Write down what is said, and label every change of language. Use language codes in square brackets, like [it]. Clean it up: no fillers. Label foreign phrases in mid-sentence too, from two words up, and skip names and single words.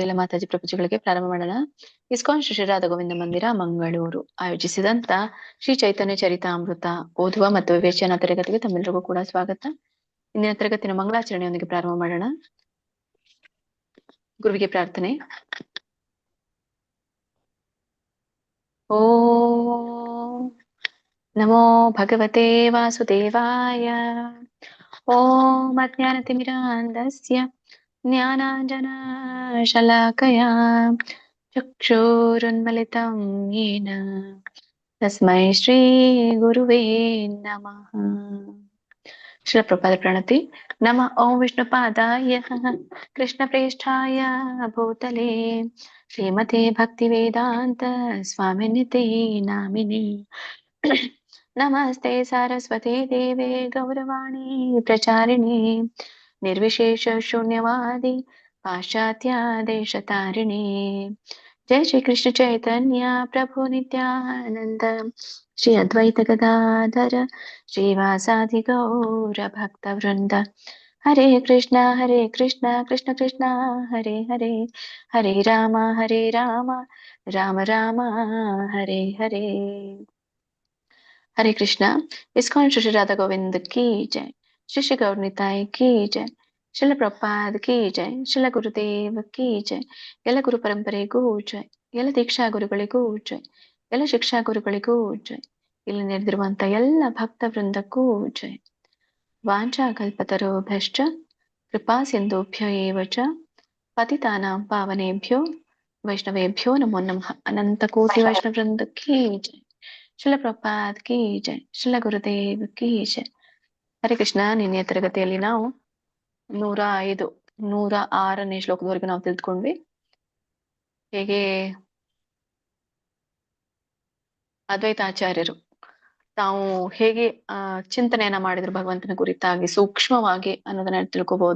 [kn] ಎಲ್ಲ ಮಾತಾಜಿ ಪ್ರಪಂಚಗಳಿಗೆ ಪ್ರಾರಂಭ ಮಾಡೋಣ. ಇಸ್ಕಾನ್ ಶ್ರೀ ರಾಧಾ ಗೋವಿಂದ ಮಂದಿರ ಮಂಗಳೂರು ಆಯೋಜಿಸಿದಂತ ಶ್ರೀ ಚೈತನ್ಯ ಚರಿತಾಮೃತ ಓದುವ ಮತ್ತು ವಿವೇಚನಾ ತರಗತಿಗೆ ತಮ್ಮೆಲ್ಲರಿಗೂ ಕೂಡ ಸ್ವಾಗತ. ಇಂದಿನ ತರಗತಿನ ಮಂಗಳಾಚರಣೆಯೊಂದಿಗೆ ಪ್ರಾರಂಭ ಮಾಡೋಣ. ಗುರುವಿಗೆ ಪ್ರಾರ್ಥನೆ. [sa] ಓಂ ನಮೋ ಭಗವತೆ ವಾಸುದೇವಾಯ. ಓಂ ಅಜ್ಞಾನತಿಮಿರಾಂಧಸ್ಯ ಜ್ಞಾನಾಂಜನಶಲಾಕಯಾ ಚಕ್ಷುರುನ್ಮಿಲಿತಂ ಯೇನ ತಸ್ಮೈ ಶ್ರೀ ಗುರುವೇ ನಮಃ. [kn] ಶ್ರೀಲ ಪ್ರಭುಪಾದ ಪ್ರಣತಿ. [sa] ನಮ ಓಂ ವಿಷ್ಣುಪಾದಾಯ ಕೃಷ್ಣಪ್ರೇಷ್ಠಾಯ ಭೂತಲೆ ಶ್ರೀಮತೆ ಭಕ್ತಿವೇದಾಂತ ಸ್ವಾಮಿನಿತೆ ನಾಮಿನೇ. ನಮಸ್ತೆ ಸಾರಸ್ವತಿ ದೇವೆ ಗೌರವಾಣಿ ಪ್ರಚಾರಿಣಿ ನಿರ್ವಿಶೇಷ ಶೂನ್ಯವಾದಿ ಪಾಶ್ಚಾತ್ಯ ದೇಶತಾರಿಣಿ. ಜಯ ಶ್ರೀ ಕೃಷ್ಣ ಚೈತನ್ಯ ಪ್ರಭು ನಿತ್ಯಾನಂದ ಶ್ರೀ ಅದ್ವೈತ ಗದಾಧರ ಶ್ರೀವಾಸಾದಿ ಗೌರ ಭಕ್ತ ವೃಂದ. ಹರೇ ಕೃಷ್ಣ ಕೃಷ್ಣ ಕೃಷ್ಣ ಹರೇ ಹರೇ, ಹರೇ ರಾಮ ರಾಮ ರಾಮ ಹರೇ ಹರೇ. ಹರೇ ಕೃಷ್ಣ. [hi] इस्कॉन श्री राधा गोविंद की जय. श्री श्री गौर निताई की जय। श्रील प्रभुपाद की जय. श्रील गुरुदेव की जय. [kn] ಎಲ್ಲ ಗುರು ಪರಂಪರೆಗೂ ಜೈ. ಎಲ್ಲ ದೀಕ್ಷಾ ಗುರುಗಳಿಗೂ ಜೈ. ಎಲ್ಲ ಶಿಕ್ಷಾ ಗುರುಗಳಿಗೂ ಜೈ. ಇಲ್ಲಿ ನೆರೆದಿರುವಂತ ಎಲ್ಲ ಭಕ್ತ ವೃಂದಕ್ಕೂ ಜೈ. [sa] ವಾಂಛಾ ಕಲ್ಪತರುಭ್ಯಶ್ಚ ಕೃಪಾ ಸಿಂಧುಭ್ಯ ಏವ ಚ ಪತಿತಾನಾಂ ಪಾವನೇಭ್ಯೋ ವೈಷ್ಣವೇಭ್ಯೋ ನಮೋ ನಮಃ. [hi] अनंत कोटि वैष्णव वृंद की जय। श्रील प्रभुपाद की जय. श्रील गुरुदेव की जय। हरे कृष्ण. [kn] ನಿನ್ನೆಯ ತರಗತಿಯಲ್ಲಿ ನಾವು 106ನೇ ಶ್ಲೋಕದವರೆಗೂ ನಾವು ತಿಳಿದುಕೊಂಡ್ವಿ. ಹೇಗೆ ಅದ್ವೈತಾಚಾರ್ಯರು ತಾವು ಹೇಗೆ ಚಿಂತನೆಯನ್ನ ಮಾಡಿದ್ರು ಭಗವಂತನ ಕುರಿತಾಗಿ ಸೂಕ್ಷ್ಮವಾಗಿ ಅನ್ನೋದನ್ನ ತಿಳ್ಕೋಬಹುದು.